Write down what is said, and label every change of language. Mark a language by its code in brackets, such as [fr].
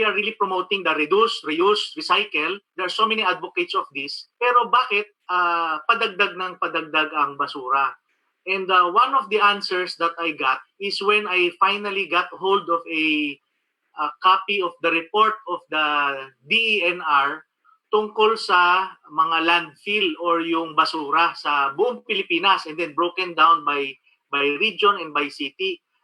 [en] We are really promoting the reduce, reuse, recycle. There are so many advocates of this. [tl] Pero bakit padagdag ng padagdag ang basura? [en] And one of the answers that I got is when I finally got hold of a copy of the report of the DENR [tl] tungkol sa mga landfill or yung basura sa buong Pilipinas [en] and then broken down by region and by city.